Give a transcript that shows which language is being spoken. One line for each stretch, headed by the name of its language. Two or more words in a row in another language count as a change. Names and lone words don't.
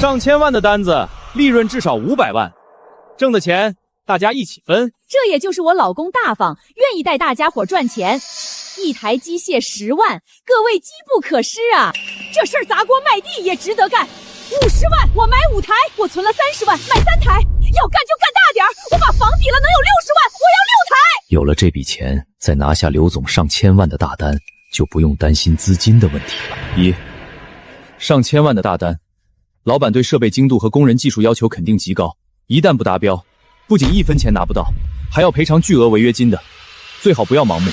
Chinese: 上千萬的單子，利潤至少500萬，掙的錢大家一起分。這也就是我老公大方，願意帶大家夥賺錢。一台機械10萬，各位機不可失啊！這事兒砸鍋賣地也值得幹。50萬我買5台，我存了30萬買3台，要幹就干大点兒，我把房抵了能有60万，我要6台。有了这笔钱，再拿下刘总上千万的大单，就不用担心资金的问题了。上千万的大单，老板对设备精度和工人技术要求肯定极高，一旦不达標，不仅1分錢拿不到，還要賠償巨額違約金的，最好不要盲目。